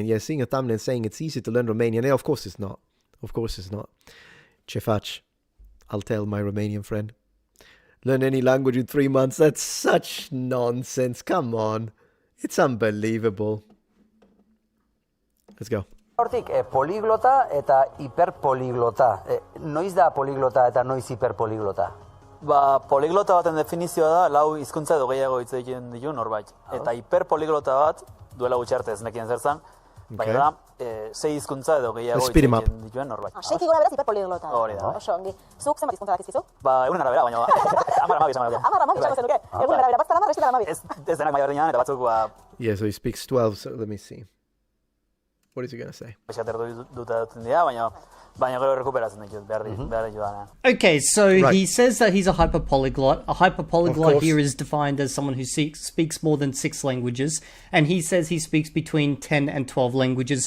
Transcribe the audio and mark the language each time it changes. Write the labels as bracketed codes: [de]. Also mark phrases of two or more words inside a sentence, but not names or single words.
[en] Yeah, seeing a thumbnail saying it's easy to learn Romanian. Yeah, of course it's not. [ro] Ce faci? [en] I'll tell my Romanian friend. Learn any language in 3 months. That's such nonsense. Come on. It's unbelievable. Let's go. [eu] Hortik, poliglota eta hiperpoliglota. Noiz da poliglota eta noiz hiperpoliglota? Poliglota baten definizioa da, 4 hizkuntza edo gehiago hitz egiten ditu norbait. Eta hiperpoliglota bat, duela gutxi arte ez nekien zer zan, baina da, 6 hizkuntza edo gehiago hitz egiten dituen norbait. 6 gora beraz hiperpoliglota. Hori da. Oso ongi. Zuk zenbat hizkuntza dakizkizu? Egunen arabera, baina 10 esango nuke. 10 esango zenuke? Egunen arabera, bat 10, beste 12. Ez denak maila berdinean, eta batzuk [en] Yeah, so he speaks 12, so let me see. What is he going to say? Okay, so he says that he's a hyperpolyglot. A hyperpolyglot here is defined as someone who speaks more than 6 languages, and he says he speaks between 10 and 12 languages.